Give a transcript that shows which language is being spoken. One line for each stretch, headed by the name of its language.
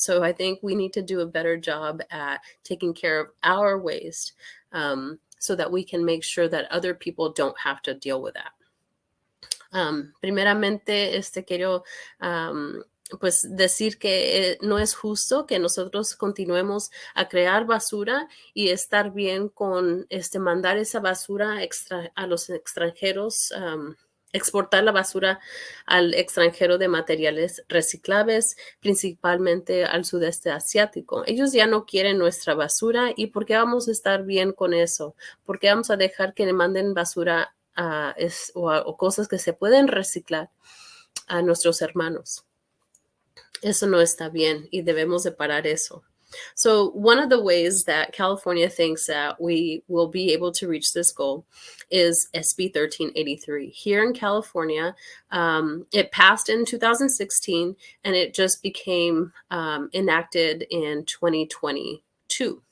English: So I think we need to do a better job at taking care of our waste, so that we can make sure that other people don't have to deal with that.
Spanish: Primeramente, quiero pues decir que no es justo que nosotros continuemos a crear basura y estar bien con mandar esa basura a los extranjeros, exportar la basura al extranjero de materiales reciclables, principalmente al sudeste asiático. Ellos ya no quieren nuestra basura, ¿y por qué vamos a estar bien con eso? ¿Por qué vamos a dejar que le manden basura o cosas que se pueden reciclar a nuestros hermanos? Eso no está bien y debemos de parar eso.
English: So one of the ways that California thinks that we will be able to reach this goal is SB 1383. Here in California, it passed in 2016 and it just became enacted in 2022.